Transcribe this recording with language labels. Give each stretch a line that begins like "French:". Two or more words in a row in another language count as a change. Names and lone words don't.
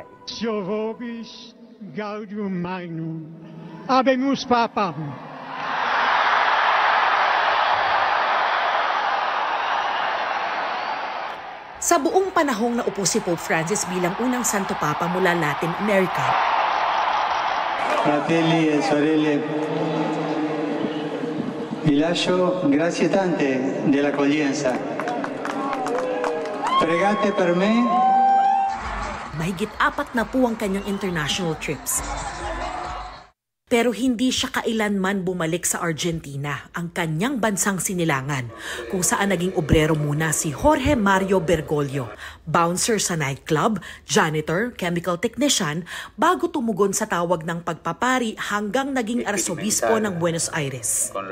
Latin: Sio vobis gaudium magnum, habemus papam.
Filipino: Sa buong panahong naupo si Pope Francis bilang unang Santo Papa mula Latin America,
Italian: Fratelli e sorelle, vi lascio grazie tante dell'accoglienza. Pregate per me.
Filipino: mahigit 4 na po ang kanyang international trips. Pero hindi siya kailanman bumalik sa Argentina, ang kanyang bansang sinilangan, kung saan naging obrero muna si Jorge Mario Bergoglio, bouncer sa nightclub, janitor,
English: chemical technician,
Filipino: bago tumugon sa tawag ng pagpapari hanggang naging arsobispo ng Buenos Aires.